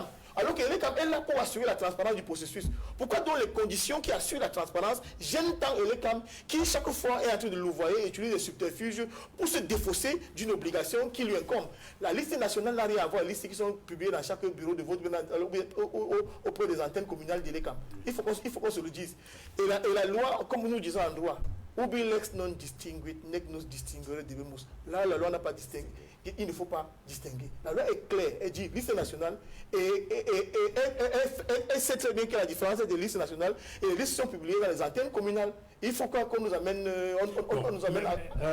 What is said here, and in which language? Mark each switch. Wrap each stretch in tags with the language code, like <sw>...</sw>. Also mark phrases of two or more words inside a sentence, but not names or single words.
<fr>Alors que l'ECAM est là pour assurer la transparence du processus. Pourquoi donc les conditions qui assurent la transparence gênent tant l'ECAM qui chaque fois est en train de louvoyer et utilise des subterfuges pour se défausser d'une obligation qui lui incombe? La liste nationale n'a rien à voir, les listes qui sont publiées dans chaque bureau de vote auprès des antennes communales de l'ECAM. Il faut qu'on se le dise. Et la loi, comme nous disons en droit,</fr> <la>ubi lex non distinguit, nec nos distinguere debemus.</la> <fr>Là, la loi n'a pas distingué. Il ne faut pas distinguer. La loi est claire, elle dit liste nationale et elle sait très bien qu'il y a la différence des listes nationales et les listes sont publiées dans les antennes communales. Il faut qu'on nous amène, à...</fr>